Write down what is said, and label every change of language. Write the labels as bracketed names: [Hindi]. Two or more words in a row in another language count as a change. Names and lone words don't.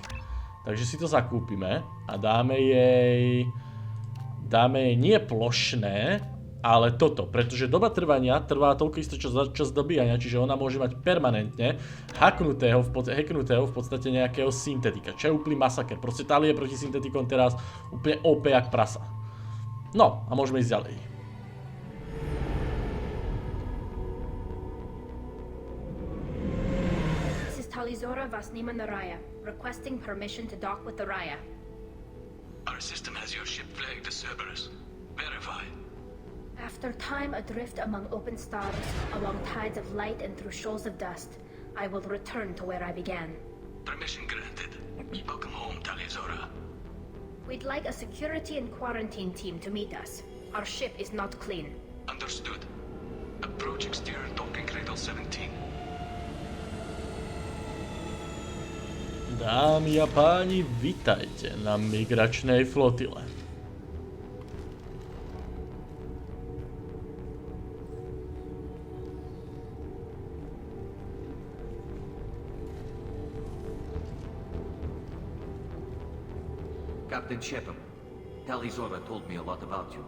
[Slovak] Takže si to zakúpime a dáme jej nie plošné, ale toto, pretože doba trvania trvá toľko isto čas dobíjania, čiže ona môže mať permanentne hacknutého v podstate nejakého syntetika, čo je úplný masaker. Proste Tali je proti syntetikom teraz úplne OP jak prasa. No, a môžeme ísť ďalej. [English] This is Talizora Vasnima Naraya, requesting permission to dock with the Raya. Our system has your ship flagged as Cerebus. Verify. After time adrift among open stars, along tides of light and through shoals of dust, I will return to where I began. Permission granted. Welcome home, Talizora. We'd like a security and quarantine team to meet us. Our ship is not clean. Understood. Approach exterior docking cradle 17. [Slovak] Dámy a páni, vitajte na migračnej flotile. [English] Captain Shepard, Talizora told me a lot about you.